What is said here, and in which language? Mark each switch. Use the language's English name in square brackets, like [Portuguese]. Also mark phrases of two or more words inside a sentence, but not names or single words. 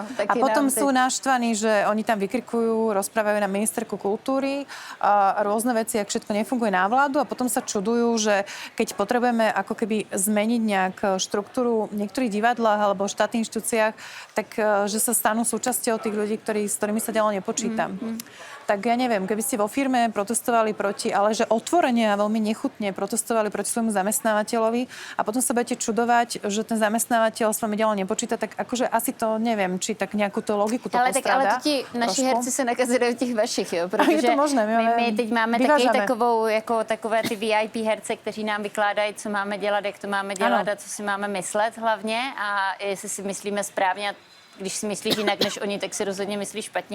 [Slovak] a potom sú naštvaní, že oni tam vykrikujú, rozprávajú na ministerku kultúry a rôzne veci, ak všetko nefunguje na vládu a potom sa čudujú, že keď potrebujeme ako keby zmeniť nejak štruktúru v niektorých divadlách alebo štátnych inštitúciách, tak že sa stanú súčasťou tých ľudí, s ktorými sa ďalej nepočíta. Tak ja neviem, keby ste vo firme protestovali proti, ale že otvorene a veľmi nechutne protestovali proti svojmu zamestnávateľovi a potom sa budete čudovať, že ten zamestnávateľ s vami ďalej nepočíta, tak akože asi to neviem, či tak nejakú tú logiku to postráda. Ale [Czech] to ti naši herci se nakazili těch vašich, jo, protože je to možné, my teď máme taky takové ty VIP herce, kteří nám vykládají, co máme dělat, jak to máme dělat a co si máme myslet hlavně a jestli si myslíme správně, a když si myslíš jinak než oni, tak si rozhodně myslíš špatně.